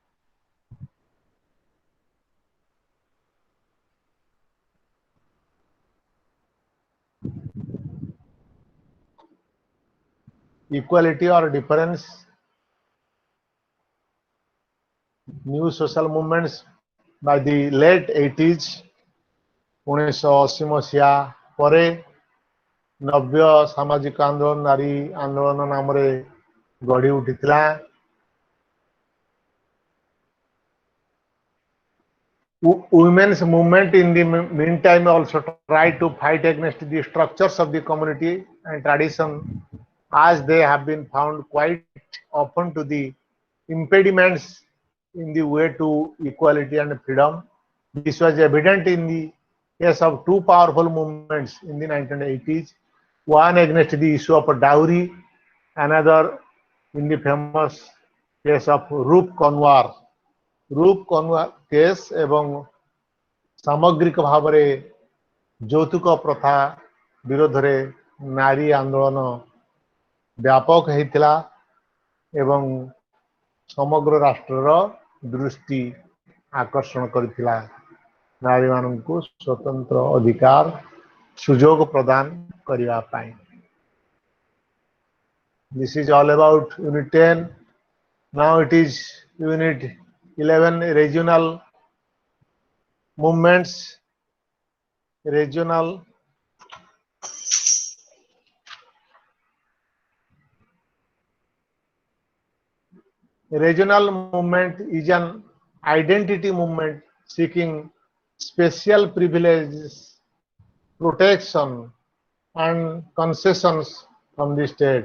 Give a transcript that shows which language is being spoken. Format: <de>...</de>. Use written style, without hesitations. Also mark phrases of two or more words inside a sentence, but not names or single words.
<en>Equality or difference, new social movements by the late 80s,</en> <or>1980 ମସିହା ପରେ ନବ୍ୟ ସାମାଜିକ ଆନ୍ଦୋଳନ ନାରୀ ଆନ୍ଦୋଳନ ନାମରେ ଗଢ଼ି ଉଠିଥିଲା।</or> <en>Women's movement in the meantime also tried to fight against the structures of the community and tradition, as they have been found quite often to the impediments in the way to equality and freedom. This was evident in the case of two powerful movements in the 1980s, one against the issue of dowry, another in the famous case of Rup Kanwar</en> <or>case ଏବଂ ସାମଗ୍ରିକ ଭାବରେ ଯୌତୁକ ପ୍ରଥା ବିରୋଧରେ ନାରୀ ଆନ୍ଦୋଳନ ବ୍ୟାପକ ହେଇଥିଲା ଏବଂ ସମଗ୍ର ରାଷ୍ଟ୍ରର ଦୃଷ୍ଟି ଆକର୍ଷଣ କରିଥିଲା ନାରୀମାନଙ୍କୁ ସ୍ୱତନ୍ତ୍ର ଅଧିକାର ସୁଯୋଗ ପ୍ରଦାନ କରିବା ପାଇଁ।</or> <en>This is all about Unit 10. Now it is Unit 11, regional movements. Regional movement is an identity movement seeking special privileges, protection, and concessions from the state.</en>